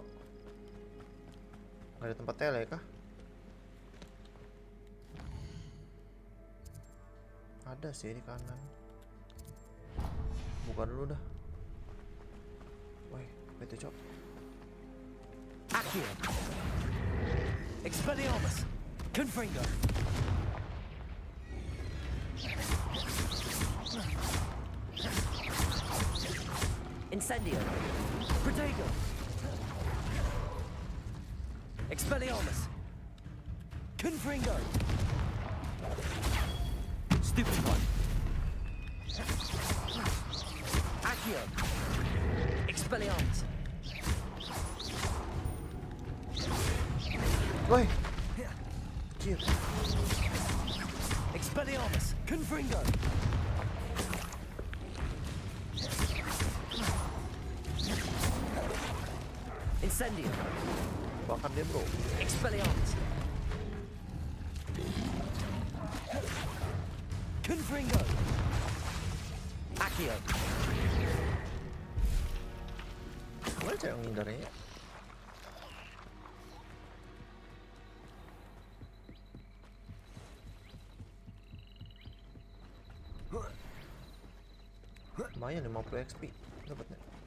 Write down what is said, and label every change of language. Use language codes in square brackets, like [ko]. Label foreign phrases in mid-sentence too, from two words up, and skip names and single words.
[id] Gak ada tempat tele kah? Ada sih di kanan. Buka dulu dah. Woi, itu, Cok. Accio! Expelliarmus! Confringo! Incendio! Protego! Expelliarmus! Confringo. [en] Stupid one. [id] Accio. Expelliarmus. Woi. Cip. Expelliarmus. Confringo. Incendio. Bakar dia, bro. Expelliarmus. Confringo. Accio. Gimana cara menghindarnya? Lumayan 50 XP dapatnya.